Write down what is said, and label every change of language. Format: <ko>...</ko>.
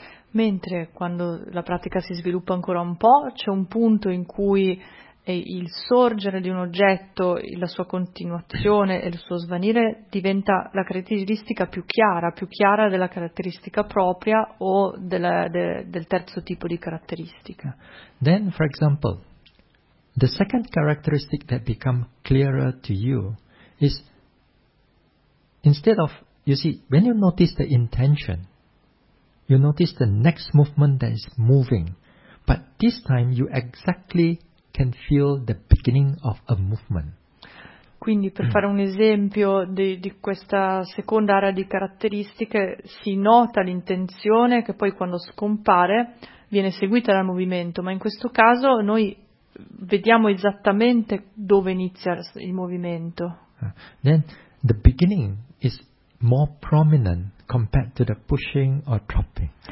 <it>Mentre quando la pratica si sviluppa ancora un po', c'è un punto in cui il sorgere di un oggetto, la sua continuazione e il suo svanire diventa la caratteristica più chiara della caratteristica propria o del terzo tipo di caratteristica.</it> <en>Then, for example, the second characteristic that becomes clearer to you is instead of you see, when you notice the intention, you notice the next movement that is moving. But this time you exactly can feel the beginning of a movement.</en> <it>Quindi per fare un esempio di questa seconda area di caratteristiche, si nota l'intenzione che poi quando scompare viene seguita dal movimento, ma in questo caso noi vediamo esattamente dove inizia il movimento.</it> <en>Then the beginning is more prominent compared to the pushing or dropping.</en>